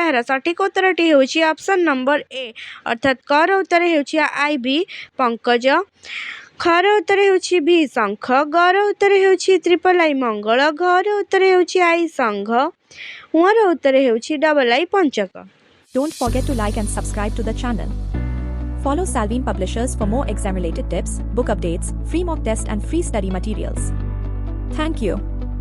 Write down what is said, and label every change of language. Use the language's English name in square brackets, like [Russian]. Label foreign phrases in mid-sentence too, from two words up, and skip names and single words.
[Odia] ଏହାର ସଠିକ୍ ଉତ୍ତରଟି ହେଉଛି [English] option number A, [Odia] ଅର୍ଥାତ୍ କର ଉତ୍ତର ହେଉଛି ଆଇଭି ପଙ୍କଜ, ଖର ଉତ୍ତର ହେଉଛି ଭି ଶଙ୍ଖ, ଗର ଉତ୍ତର ହେଉଛି [English] triple I [Odia] ମଙ୍ଗଳ, ଘର ଉତ୍ତର ହେଉଛି ଆଇ ସଂଘ, ଉଁର ଉତ୍ତର ହେଉଛି [English] double I [Odia] ପଞ୍ଚକ। [English] Don't forget to like and subscribe to the channel. Follow Salveen Publishers for more exam-related tips, book updates, free mock test and free study materials. Thank you.